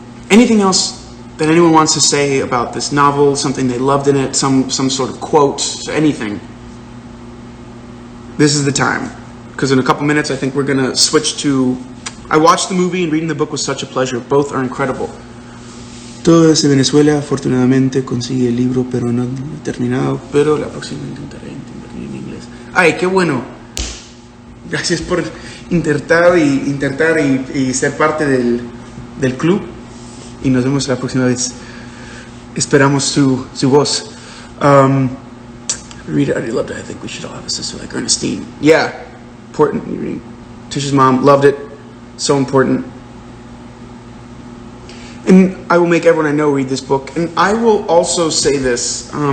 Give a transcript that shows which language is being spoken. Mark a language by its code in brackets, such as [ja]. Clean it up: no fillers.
[en] Anything else that anyone wants to say about this novel, something they loved in it, some sort of quote, anything? This is the time, because in a couple minutes I think we're going to switch to... I watched the movie and reading the book was such a pleasure. Both are incredible. [es] Todo desde Venezuela, afortunadamente consigue el libro, pero no terminado, pero la próxima intentaré en inglés. Ay, qué bueno. Gracias por intentar y ser parte del club, y nos vemos la próxima vez. Esperamos su voz. [en] Read it, I already loved it. I think we should all have a sister like Ernestine. Yeah, important. Reading. Tisha's mom loved it. So important. And I will make everyone I know read this book. And I will also say this.